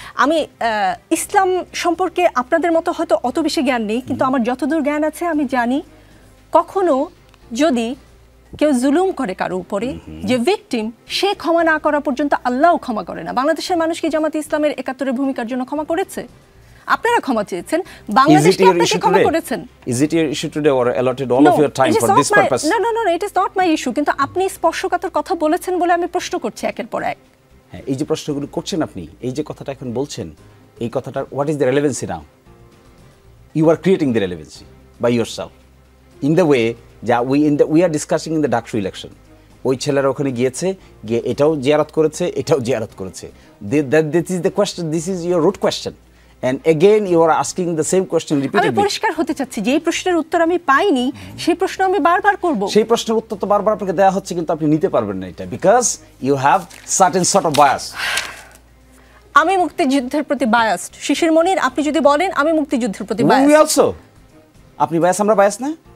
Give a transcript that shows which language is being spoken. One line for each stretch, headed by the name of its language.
Bangla: আমি ইসলাম সম্পর্কে আপনাদের মতো হয়তো অত বেশি জ্ঞান নেই, কিন্তু আমার যতদূর জ্ঞান আছে আমি জানি কখনো যদি কেউ জুলুম করে কারো উপরে, যে ভিকটিম, সে ক্ষমা না করা পর্যন্ত আল্লাহও ক্ষমা করে না। বাংলাদেশের মানুষ কি জামাত ইসলামের ৭১-এর ভূমিকার জন্য ক্ষমা করেছে? আপনারা ক্ষমা চেয়েছেন, বাংলাদেশ কি আপনাকে ক্ষমা করেছেন?
English: Is it your issue today or allotted all of your time for this purpose? No, it is not my issue.
Bangla: কিন্তু আপনি স্পর্শকাতর কথা বলেছেন বলে আমি প্রশ্ন করছি একের পর এক। হ্যাঁ, এই যে প্রশ্নগুলো করছেন আপনি, এই যে কথাটা এখন বলছেন, এই কথাটার
English: what is the relevancy now? You are creating the relevancy by yourself in the way that we are discussing in the Daksu election.
Bangla: ওই ছেলেরা ওখানে গিয়ে এটাও জিয়ারত করেছে, এটাও জিয়ারত করেছে।
English: This is the question, this is your root question. And again you are asking the same question repeatedly.
Bangla: আমি পরিষ্কার হতে চাচ্ছি যে এই প্রশ্নের উত্তর আমি পাইনি, সেই প্রশ্ন আমি বারবার করব। সেই প্রশ্নের উত্তর তো বারবার আপনাকে দেওয়া হচ্ছে, কিন্তু আপনি নিতে পারবেন না এটা,
English: because you have certain sort of bias.
Bangla: আমি মুক্তিযুদ্ধের প্রতি বায়াসড। শিশির মনির, আপনি যদি বলেন আমি মুক্তিযুদ্ধের প্রতি
English: we
Bangla: বায়াসড। অলসো। আপনি বায়াস, আমরা বায়াস না?